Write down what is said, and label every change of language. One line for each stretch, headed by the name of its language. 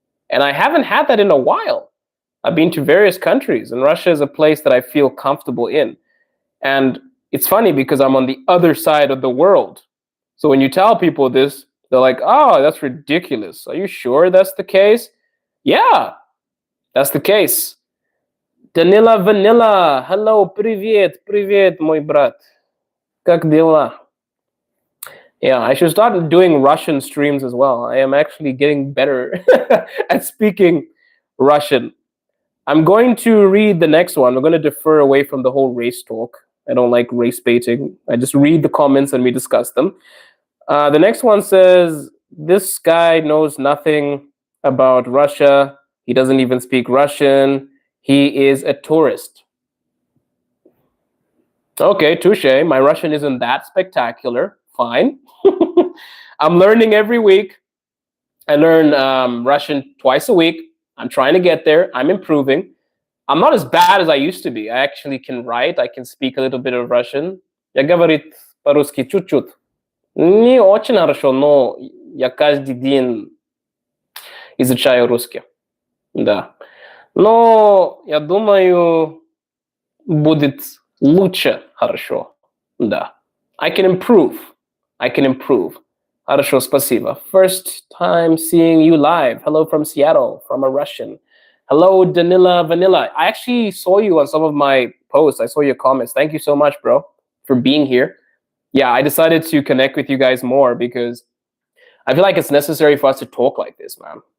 English: And I haven't had that in a while. I've been to various countries, and Russia is a place that I feel comfortable in. And it's funny because I'm on the other side of the world. So when you tell people this, they're like, oh, that's ridiculous. Are you sure that's the case? Yeah, that's the case. Danila Vanilla. Hello,
Russian: привет, мой брат. Как дела?
English: Yeah, I should start doing Russian streams as well. I am actually getting better at speaking Russian. I'm going to read the next one. We're going to defer away from the whole race talk. I don't like race baiting. I just read the comments and we discuss them. The next one says, this guy knows nothing about Russia. He doesn't even speak Russian. He is a tourist. Okay, touche. My Russian isn't that spectacular. Fine. I'm learning every week. I learn Russian twice a week. I'm trying to get there. I'm improving. I'm not as bad as I used to be. I actually can write. I can speak a little bit of Russian.
Russian: Я говорит по-русски чуть-чуть. Не очень хорошо, но я каждый день изучаю русский. Да. Но я думаю, будет лучше хорошо. Да.
English: I can improve. I can improve.
Russian: Хорошо, спасибо.
English: First time seeing you live. Hello from Seattle, from a Russian. Hello, Danila Vanilla. I actually saw you on some of my posts. I saw your comments. Thank you so much, bro, for being here. Yeah, I decided to connect with you guys more because I feel like it's necessary for us to talk like this, man.